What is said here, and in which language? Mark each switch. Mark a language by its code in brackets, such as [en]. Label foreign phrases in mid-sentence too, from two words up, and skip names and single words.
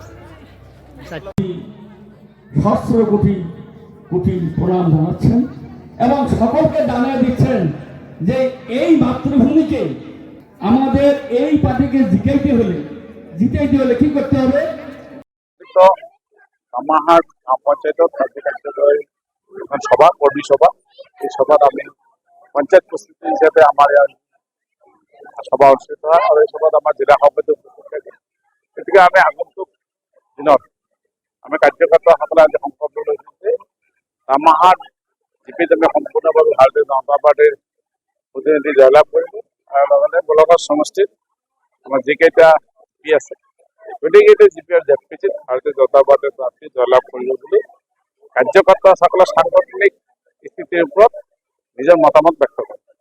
[bn] সহস্র কোটি কোটি প্রণাম জানাচ্ছেন এবং সকলকে জানিয়ে দিচ্ছেন যে এই মাতৃভূমিকে আমাদের এই পার্টিকে জিতাইতে হলে কি করতে হবে? [as] রামাহাট গ্রাম পঞ্চায়েতত কার্যকার্যলয় এখন সভা, কর্মী সভা, এই সভাত আমি পঞ্চায়েত প্রস্তুতি হিসাবে আমার সভা অনুষ্ঠিত হয় আৰু এই সভাত আমাৰ জিলা সভাপতি উপস্থিত থাকে। গতিকে আমি আগন্তুক দিনত আমি কাৰ্যকৰ্তাসকলে আজি সংকল্প লৈছোঁ যে ৰামাহাট জিপিত আমি সম্পূৰ্ণভাৱে ভাৰতীয় জনতা পাৰ্টীৰ প্ৰতিনিধি জয়লাভ কৰিলোঁ আৰু লগতে গোলাঘাট সমষ্টিত আমাৰ যিকেইটা জিপি আছে গোটেইকেইটা জিপি আৰু জেপিচিত ভাৰতীয় জনতা পাৰ্টীৰ প্ৰাৰ্থী জয়লাভ কৰিব বুলি কাৰ্যকৰ্তাসকলৰ সাংগঠনিক স্থিতিৰ ওপৰত নিজৰ মতামত ব্যক্ত কৰে।